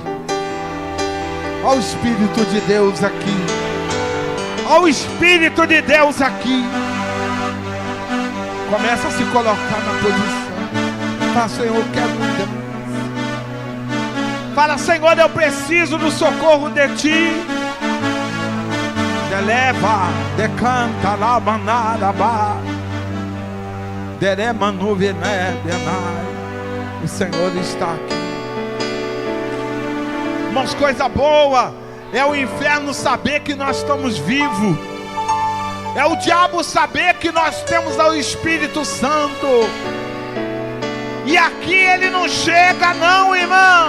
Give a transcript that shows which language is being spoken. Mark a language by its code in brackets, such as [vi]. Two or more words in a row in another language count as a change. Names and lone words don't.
[pt] Olha o Espírito de Deus aqui. Olha o Espírito de Deus aqui. Começa a se colocar na posição. Fala, Senhor, eu quero mudança. Fala, Senhor, eu preciso do socorro de Ti. Deleva, decanta, labanarabá. Deremanu venedenai. O Senhor está aqui. Irmãos, coisa boa é o inferno saber que nós estamos vivos. É o diabo saber que nós temos o Espírito Santo. E aqui ele não chega não, irmão.